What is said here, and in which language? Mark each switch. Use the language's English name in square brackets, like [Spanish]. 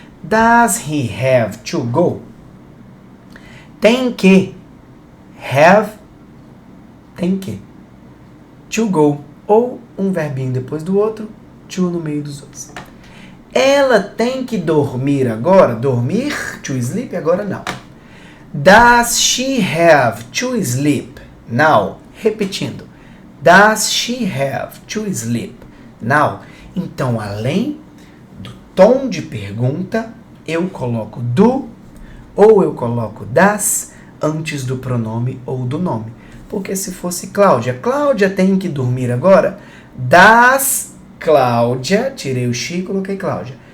[English] Does he have to go? [Portuguese] Tem que. [English] Have. Tem que. To go. [Portuguese] Ou um verbinho depois do outro. To no meio dos dois. Ela tem que dormir agora. Dormir. [English] To sleep. [Portuguese] Agora não. [English] Does she have to sleep now? [Portuguese] Repetindo. [English] Does she have to sleep now? [Portuguese] Então, além do tom de pergunta, eu coloco do ou eu coloco das antes do pronome ou do nome. porque se fosse Cláudia, Cláudia tem que dormir agora. Das Cláudia, tirei o she, coloquei Cláudia.